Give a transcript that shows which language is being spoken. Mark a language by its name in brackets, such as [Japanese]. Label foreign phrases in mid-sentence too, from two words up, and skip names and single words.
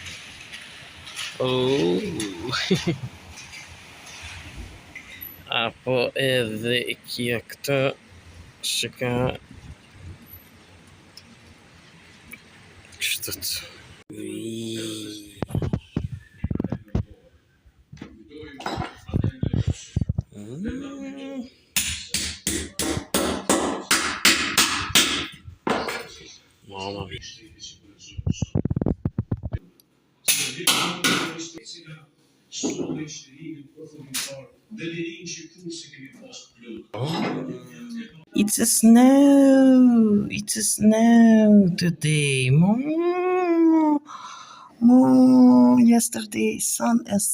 [Albanian] Apo edhe kjo këtë, shika, kështu të. [Italian] Mamma mia. [English] It's a snow. It's a snow today. Yesterday sun is.